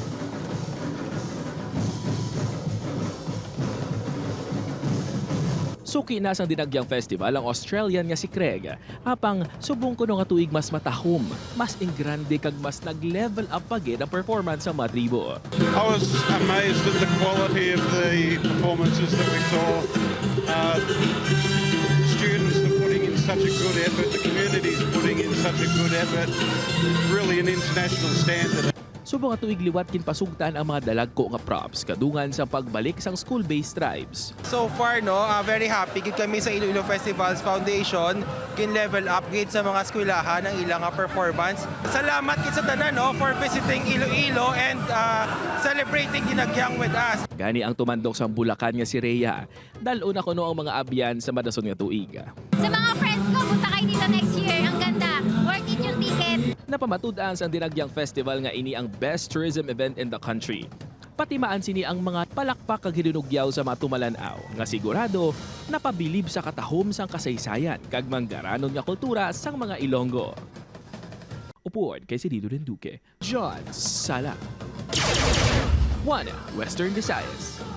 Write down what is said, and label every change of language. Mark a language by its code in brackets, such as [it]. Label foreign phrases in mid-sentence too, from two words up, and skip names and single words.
[hil] Suki na sang Dinagyang Festival ang Australian nga si Craig. Apang subong kuno nga tuig mas matahom, mas ingrande kag mas nag-level up pagid ang performance sa mga tribo. [en] I was amazed at the quality of the performances that we saw. Students are putting in such a good effort, the community's putting in such a good effort, really an international standard. [hil] Subong nga tuig liwat kinpasugtan ang mga dalagko nga props kadungan sa pagbalik sang [en] school-based tribes. So far, [hil] no, [en] very happy [hil] gid kami sa Iloilo Festivals Foundation kin-level up gid sa mga eskwelahan ang ilang performance. Salamat gid sa tanan, no, [en] for visiting Iloilo and celebrating Dinagyang with us. [hil] Gani ang tumandok sa Bulacan nga si Rhea. Dalo na kuno ang mga abyan sa madason nga tuig. [tl] Sa mga friends ko, punta kayo dito [en] next year. [tl] Ang ganda. [en] Worth it [tl] yung ticket. [hil] Napamatud-an sa Dinagyang Festival nga ini ang [en] best tourism event in the country. [hil] Patimaan sini ang mga palakpak kag hinunugyaw sa mga tumalanaw nga sigurado napabilib sa katahom sang kasaysayan kag manggaranon nga kultura sang mga Ilonggo. Upuan kay si Dito Duque, John Sala. 1 Western Visayas.